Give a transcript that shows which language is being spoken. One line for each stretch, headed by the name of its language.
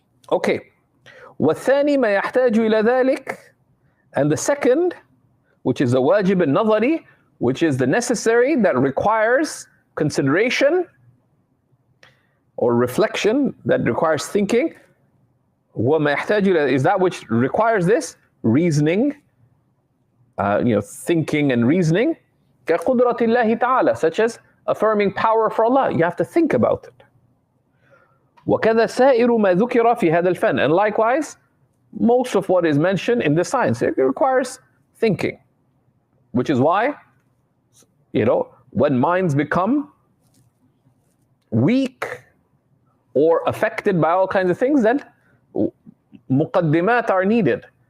English: Okay.
Arabic: والثاني ما يحتاج إلى ذلك,
English: and the second, which is the wajib al-nazari, which is the necessary that requires consideration or reflection, that requires thinking.
Arabic: وما يحتاج إلى
English: is that which requires this reasoning, thinking and reasoning.
Arabic: كقدرة الله تعالى,
English: such as affirming power for Allah. You have to think about it.
Arabic: وكذا سائر ما ذكر في هذا الفن.
English: And likewise, most of what is mentioned in this science, it requires thinking. Which is why, when minds become weak or affected by all kinds of things, then muqaddimat are needed.